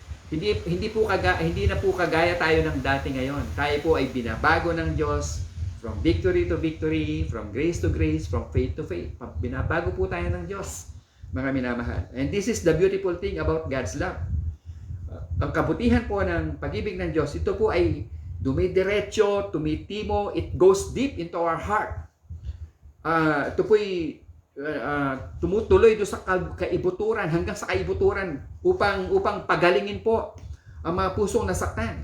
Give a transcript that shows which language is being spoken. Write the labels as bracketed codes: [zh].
[tl] Hindi na po kagaya tayo ng dati ngayon. Tayo po ay binabago ng Diyos [en] from victory to victory, from grace to grace, from faith to faith. [tl] Binabago po tayo ng Diyos, mga minamahal. [en] And this is the beautiful thing about God's love. [tl] Ang kabutihan po ng pag-ibig ng Diyos, ito po ay dumidiretso, tumitimo, [en] it goes deep into our heart. [tl] Ito po ay tumutuloy do sa kaibuturan hanggang sa kaibuturan upang pagalingin po ang mga pusong nasaktan.